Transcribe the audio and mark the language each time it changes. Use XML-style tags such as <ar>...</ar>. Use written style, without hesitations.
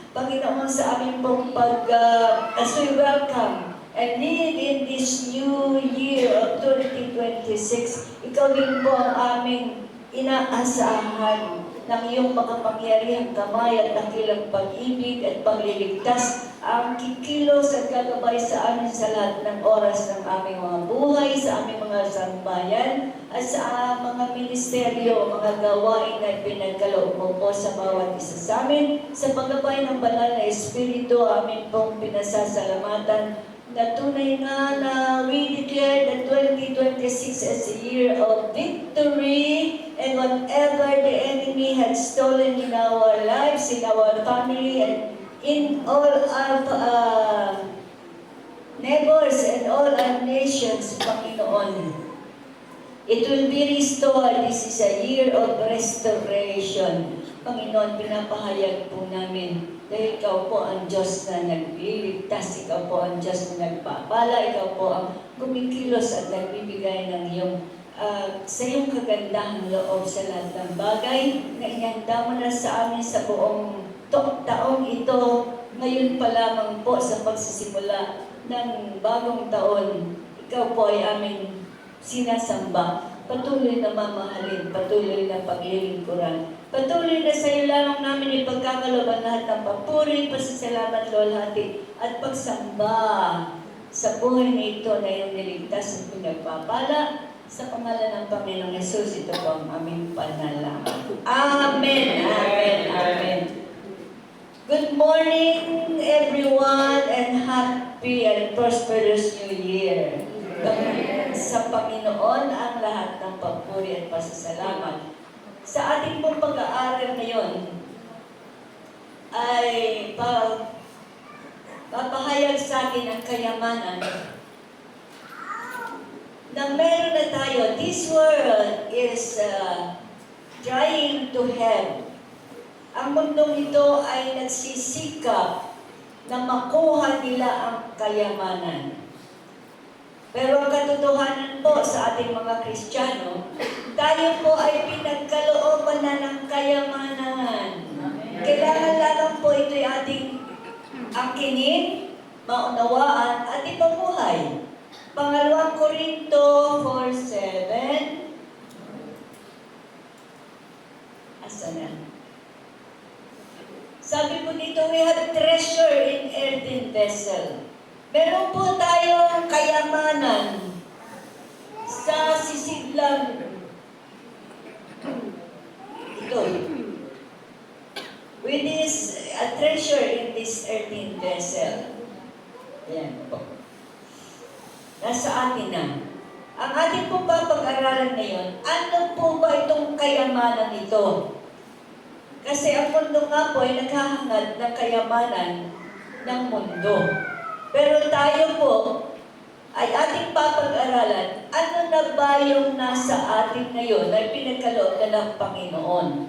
<tl>Panginoon, sa aming pong</tl> <en>as we welcome and lead in this new year of 2026,</en> <tl>ikaw din po ang aming inaasahan ng iyong makapangyarihang kamay at dakilang pag-ibig at pagliligtas, ang kikilos at gagabay sa amin sa lahat ng oras ng aming mga buhay, sa aming mga sambayan, at sa mga ministeryo, mga gawain na pinagkaloob mo po sa bawat isa sa amin. Sa paggabay ng banal na Espiritu, amin pong pinasasalamatan na tunay nga na</tl> <en>we declare that 2026 as a year of victory, and whatever the enemy had stolen in our lives, in our family, and in all our neighbors and all our nations,</en> <tl>Panginoon,</tl> <en>it will be restored. This is a year of restoration.</en> <tl>Panginoon, pinapahayag po namin dahil ikaw po ang Diyos na nagliligtas, ikaw po ang Diyos na nagpapala, ikaw po ang kumikilos at nagbibigay ng iyong sa iyong kagandahang loob sa lahat ng bagay na inihanda mo na sa amin sa buong taong ito. Ngayon pa lamang po sa pagsisimula ng bagong taon, ikaw po ay aming sinasamba. Patuloy na mamahalin, patuloy na paglilingkuran. Patuloy na sa iyo lamang namin ipagkakaloban lahat ng papuri, pasasalamat, luwalhati, at pagsamba sa buhay na ito na iyong niligtas at pinagpapala. Sa pangalan ng Panginoong Yesus, ito po ang aming panalangin. Amen, amen, amen.</tl> <en>Good morning, everyone, and happy and prosperous New Year.</en> <tl>Sa Panginoon ang lahat ng papuri at pasasalamat. Sa ating pong pag-aaral ngayon ay papahayag sa atin ang kayamanan na meron na tayo.</tl> <en>This world is trying to have.</en> <tl>Ang mundong ito ay nagsisikap na makuha nila ang kayamanan. Pero ang katotohanan po sa ating mga Kristiyano, tayo po ay pinagkalooban na ng kayamanan. Kailangan lamang po ito'y ating akinin, maunawaan at ipabuhay. Pangalawang Korinto 4:7. Asa na? Sabi po dito,</tl> <en>we have treasure in earthen vessel.</en> <tl>Meron po tayong kayamanan sa sisidlang ito.</tl> <en>With this a treasure in this earthen vessel.</en> <tl>Ayan po. Nasa atin na. Ang ating pong papag-aralan ngayon, ano po ba itong kayamanan ito? Kasi ang mundo nga po ay naghahangad ng kayamanan ng mundo. Pero tayo po ay ating papag-aralan, ano na ba yung nasa atin ngayon na pinagkaloob na ng Panginoon?</tl>